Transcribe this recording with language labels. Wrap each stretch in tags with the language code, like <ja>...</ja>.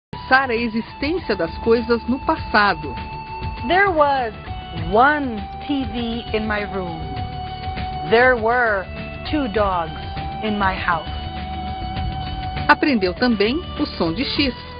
<pt>A existência das coisas no passado.</pt> <en>There was one TV in my room. There were 2 dogs in my house.</en> <pt>Aprendeu também o som de X.</pt>